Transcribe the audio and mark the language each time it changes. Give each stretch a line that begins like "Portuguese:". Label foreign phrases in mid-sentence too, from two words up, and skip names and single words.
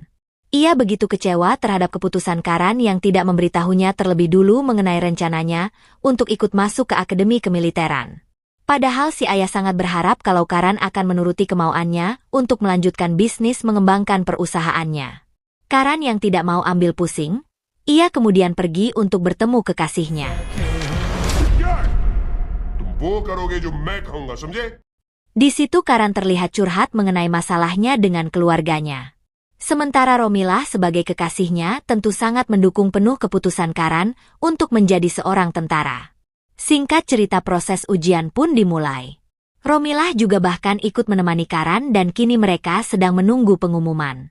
Indonesian: Ia begitu kecewa terhadap keputusan Karan yang tidak memberitahunya terlebih dulu mengenai rencananya untuk ikut masuk ke akademi kemiliteran. Padahal si ayah sangat berharap kalau Karan akan menuruti kemauannya untuk melanjutkan bisnis mengembangkan perusahaannya. Karan yang tidak mau ambil pusing, ia kemudian pergi untuk bertemu kekasihnya.
Hindi: तुम वो करोगे जो मैं कहूंगा, समझे?
Indonesian: Di situ Karan terlihat curhat mengenai masalahnya dengan keluarganya. Sementara Romilah sebagai kekasihnya tentu sangat mendukung penuh keputusan Karan untuk menjadi seorang tentara. Singkat cerita proses ujian pun dimulai. Romilah juga bahkan ikut menemani Karan dan kini mereka sedang menunggu pengumuman.